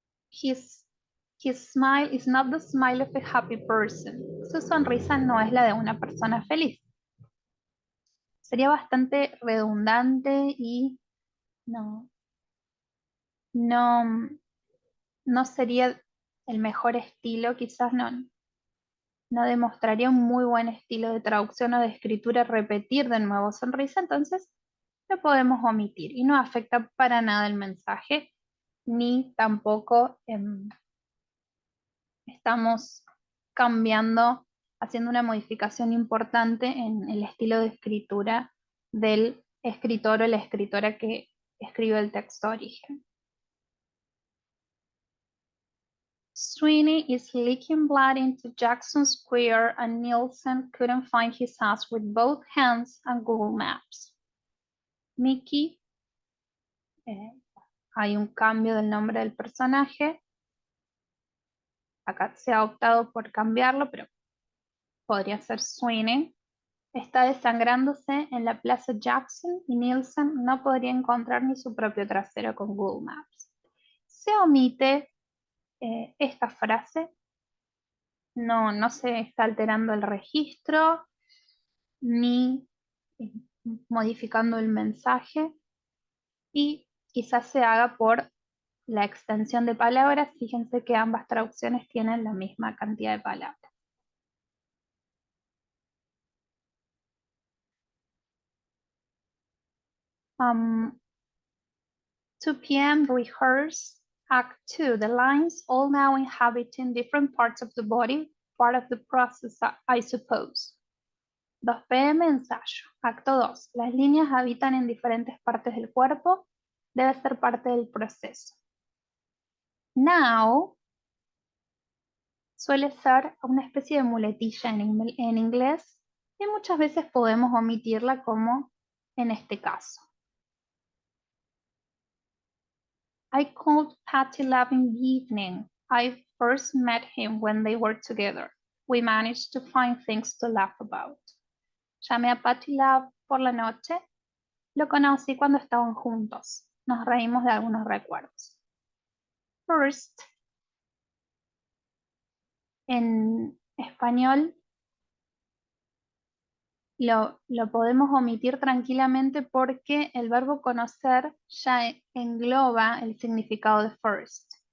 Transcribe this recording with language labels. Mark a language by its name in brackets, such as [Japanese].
[English] His smile is not the smile of a happy person. [Spanish] Su sonrisa no es la de una persona feliz. Sería bastante redundante y no, no, no sería el mejor estilo, quizás no demostraría un muy buen estilo de traducción o de escritura repetir de nuevo sonrisa, entonces lo podemos omitir y no afecta para nada el mensaje, ni tampoco estamos cambiando, haciendo una modificación importante en el estilo de escritura del escritor o la escritora que escribe el texto origen. [English] Sweeney is leaking blood into Jackson Square and Nielsen couldn't find his house with both hands and Google Maps. [Spanish] Mickey, hay un cambio del nombre del personaje. Acá se ha optado por cambiarlo, pero podría ser Sweeney, está desangrándose en la Plaza Jackson y Nielsen no podría encontrar ni su propio trasero con Google Maps. Se omite esta frase, no se está alterando el registro ni eh, modificando el mensaje y quizás se haga por la extensión de palabras. Fíjense que ambas traducciones tienen la misma cantidad de palabras. [English] 2 p.m. rehearse Act 2. The lines all now inhabiting different parts of the body, part of the process, I suppose. [Spanish] 2 p.m. ensayo. Acto 2. Las líneas habitan en diferentes partes del cuerpo. Debe ser parte del proceso. Now suele ser una especie de muletilla en inglés y muchas veces podemos omitirla como en este caso. [English] I called Patty Love in the evening. I first met him when they were together. We managed to find things to laugh about. [Spanish] Llamé a Patty Love por la noche. Lo conocí cuando estaban juntos. Nos reímos de algunos recuerdos. First, en español, lo podemos omitir tranquilamente porque el verbo conocer ya engloba el significado de first.